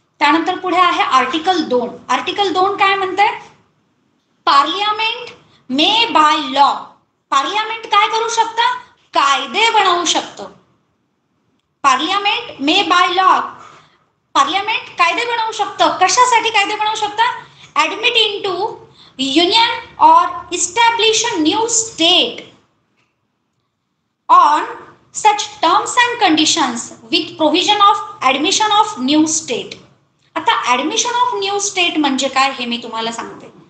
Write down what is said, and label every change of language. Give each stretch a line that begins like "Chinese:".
Marathi: त्यानंतर पुढे आहे आर्टिकल 2. आर्टिकल 2 काय म्हणतंय,
English: Parliament may by law.
Marathi: Parliament काय करू शकतं, कायदे बनवू शकतं.
English: parliament may by law,
Marathi: parliament कायदे बनवू शकतं. कशासाठी कायदे बनवू शकतं,
English: admit into union or establish a new state on such terms and conditions with provision of admission of new state.
Marathi: आता
English: admission of new state
Marathi: म्हणजे काय हे मी तुम्हाला सांगते.